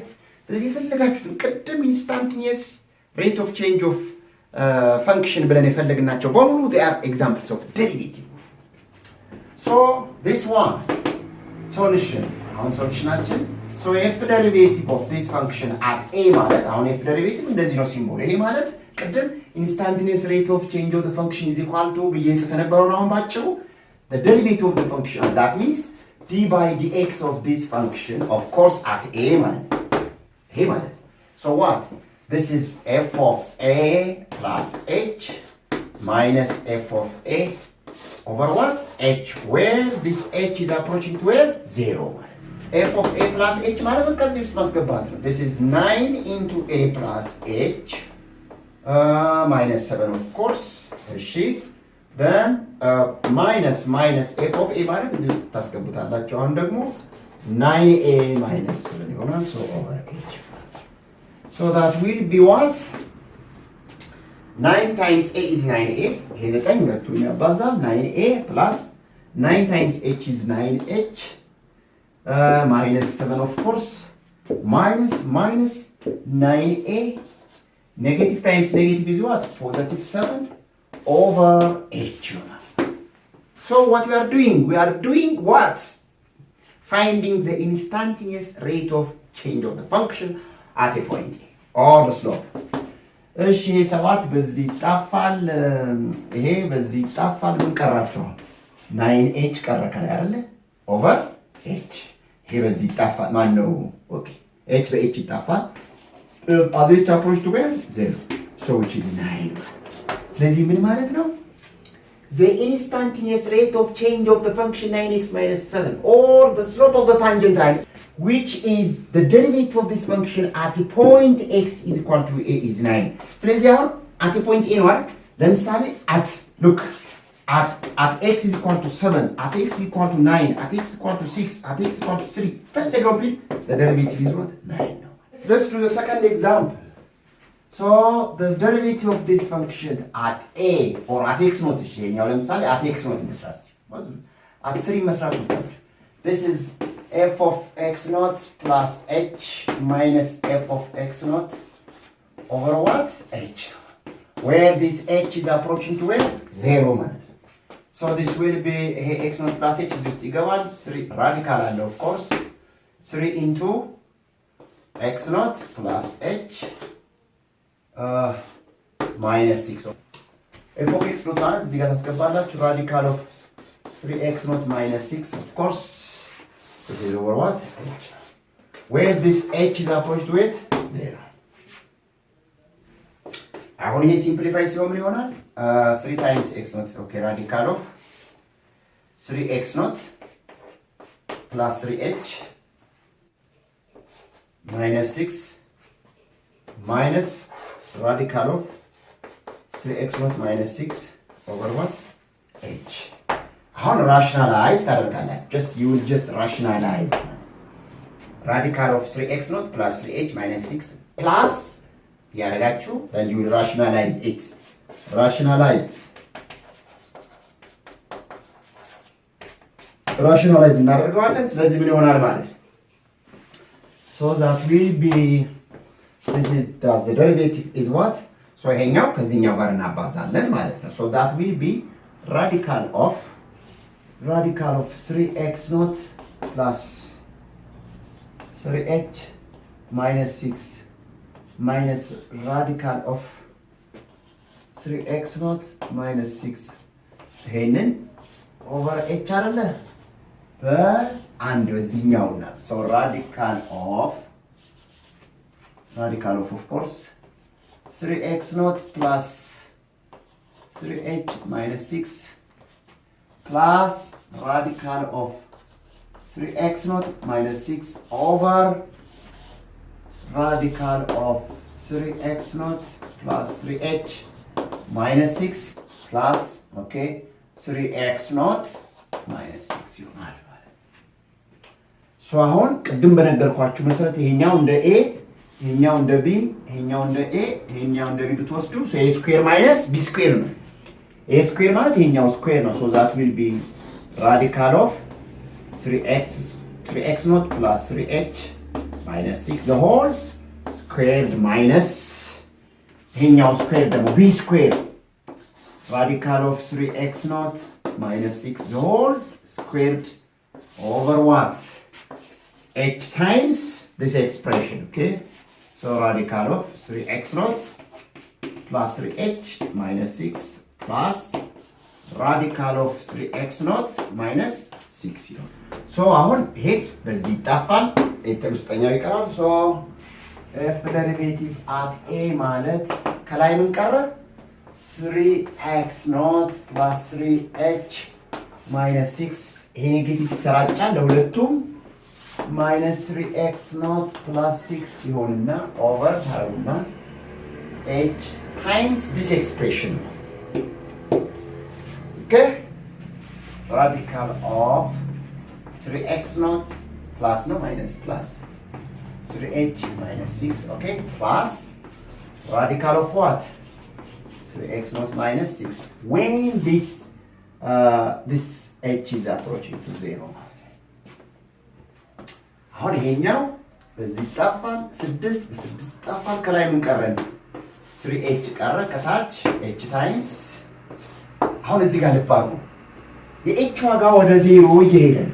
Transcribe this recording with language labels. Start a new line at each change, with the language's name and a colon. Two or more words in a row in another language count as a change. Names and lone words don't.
English: So this is the instantaneous rate of change of function, but they are examples of derivative. So this one, solution, our solution action. So f derivative of this function at a
Amharic: ማለት አሁን
English: f derivative
Amharic: እንደዚህ ነው ሲምቦል። ይሄ ማለት ቅድም
English: instantaneous rate of change of the function is equal to
Amharic: ብዬ ጽፈ ነበረው ነው አሁን ባጭሩ
English: the derivative of the function that means d by dx of this function of course at a
Amharic: ማለት ይሄ ማለት
English: so what this is f of a plus h minus f of a over what h where this h is approaching to where 0 ማለት f of a plus h
Amharic: ማለት በቃ እዚህ ውስጥ ማስገባት ነው
English: this is 9 into a plus h minus 7 of course እሺ then minus f of a
Amharic: ማለት እዚህ ውስጥ ታስገቡታላችሁ አሁን ደግሞ
English: 9a minus 7 ይሆናል so over h so that will be what 9 times a is 9a
Amharic: ይሄ 9 ሁለቱን ያባዛል
English: 9a plus 9 times h is 9h minus 7 of course minus 9a negative times negative is what positive 7 over h. So what we are doing what finding the instantaneous rate of change of the function at a point or the slope.
Amharic: እሺ 7 በዚህ ይጣፋል ይሄ በዚህ ይጣፋል ምን ቀራችኋል 9h ቀረ ከላይ አይደለ
English: over h
Amharic: ይሄ በዚህ ይጣፋል ማን ነው ኦኬ h በh ይጣፋል
English: as h approach to where 0 so which is 9
Amharic: ስለዚህ ምን ማለት ነው
English: the instantaneous rate of change of the function 9x minus 7 or the slope of the tangent line which is the derivative of this function at a point x is equal to a is 9
Amharic: ስለዚህ አሁን
English: at a point a
Amharic: ነው አይደል ለምሳሌ
English: look at x is equal to 7 at x is equal to 9 at x is equal to 6 at x is equal to 3
Amharic: ፈለገው ቢል
English: the derivative is what 9 ነው let's do the second example so the derivative of this function at a or at x not
Amharic: እሺ ያው ለምሳሌ
English: at x not መስራት at 3
Amharic: መስራት ነው
English: this is f of x naught plus h minus f of x naught over what h where this h is approaching to where 0 ማለት so this will be x naught plus h is just ይገባል 3 radical አለ of course 3 into x naught plus h minus 6 f of x naught
Amharic: ማለት እዚህ ጋር ታስገባላችሁ
English: radical of 3x naught minus 6 of course this is over what h where this h is approached to it there
Amharic: አሁን ይሄ ሲምፕሊፋይ ሲሆን ምን ይሆናል
English: 3 times x naught okay radical of 3x naught plus 3h minus 6 minus radical of 3x naught minus 6 over what h አሁን rationalize ታደርጋላችሁ you will just rationalize radical of 3x naught plus 3h minus 6 plus ያደርጋችሁ then you will rationalize it rationalize
Amharic: እናደርገዋለን ስለዚህ ምን ይሆናል ማለት
English: So that will be, this is the derivative is what?
Amharic: So ይሄኛው ከዚህኛው ጋር እናባዛለን ማለት ነው.
English: So that will be radical of 3x naught plus 3h minus 6 minus radical of 3x naught minus 6 ይሄንን over h
Amharic: አይደለ በአንድ በዚህኛውና
English: so radical of course 3x naught plus 3h minus 6 plus radical of 3x naught minus 6 over radical of 3x naught plus 3h minus 6 plus, okay, 3x naught minus 6
Amharic: ይሆናል ማለት so አሁን ቅድም በነገርኳችሁ መሰረት ይሄኛው እንደ a ይሄኛው እንደ b ይሄኛው እንደ a ይሄኛው እንደ b ብትወስዱ
English: so a square minus b square
Amharic: ነው
English: a square
Amharic: ማለት ይሄኛው square ነው
English: so that will be radical of 3x naught plus 3h minus 6 the whole squared minus ይሄኛው square ደግሞ b square radical of 3x naught minus 6 the whole squared over what? H times this expression, okay? So radical of 3x naught plus 3h minus 6 plus radical of 3x naught minus 6 ይሆናል.
Amharic: So አሁን ይሄ በዚህ ይጣፋል የተውስጠኛው ይቀራል.
English: So f derivative at a
Amharic: ማለት ከላይ ምን ቀረ?
English: 3x naught plus 3h minus 6
Amharic: ይሄ ኔጌቲቭ ይሰራጫል ለሁለቱም
English: minus 3x naught plus 6
Amharic: ይሆንና over ታረጉና
English: h times this expression. Okay? Radical of 3x naught plus no minus plus 3h minus 6, okay? Plus radical of what? 3x naught minus 6 when this h is approaching to 0.
Amharic: አሁን ይሄኛው በዚህ ጣፋን 6 በ6 ጣፋን ከላይ ምን ቀረን 3h ቀረ ከታች
English: h times
Amharic: አሁን እዚህ ጋር ልባሩ የh ዋጋ ወደ 0 እየሄደ